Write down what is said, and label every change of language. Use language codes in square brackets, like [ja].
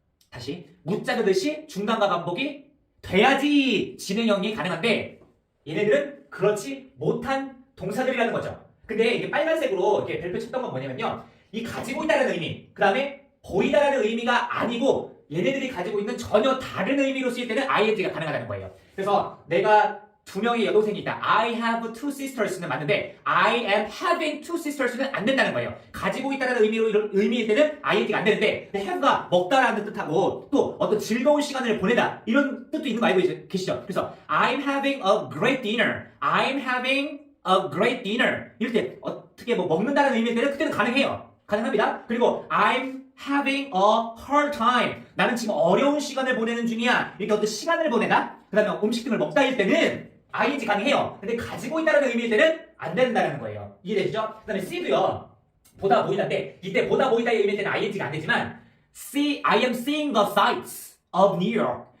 [ko] 다시 묻자르듯이 중단과 반복이 돼야지 진행형이 가능한데 얘네들은 그렇지 못한 동사들이라는 거죠. 근데 이게 빨간색으로 이렇게 별표 쳤던 건 뭐냐면요. 이 가지고 있다는 의미, 그 다음에 보이다라는 의미가 아니고 얘네들이 가지고 있는 전혀 다른 의미로 쓰일 때는 ing가 가능하다는 거예요. 그래서 내가 2명의 여동생이 있다. [en] I have two sisters는 [ko] 맞는데 [en] I am having two sisters는 [ko] 안 된다는 거예요. 가지고 있다는 의미일 때는 ing가 안 되는데 have가 먹다라는 뜻하고 또 어떤 즐거운 시간을 보내다 이런 뜻도 있는 거 알고 계시죠? 그래서 [en] I'm having a great dinner. I'm having a great dinner. [ko] 이럴 때 어떻게 먹는다는 의미일 때는 그때는 가능해요. 가능합니다. 그리고 [en] I'm having a hard time. [ko] 나는 지금 어려운 시간을 보내는 중이야. 이렇게 어떤 시간을 보내다. 그 다음에 음식 등을 먹다일 때는 ing 가능해요. 근데 가지고 있다는 의미일 때는 안 된다는 거예요. 이해되시죠? 그 다음에 see도요. 보다 보이다인데 이때 보다 보이다의 의미일 때는 ing가 안 되지만 [en] I am seeing the sights of New York.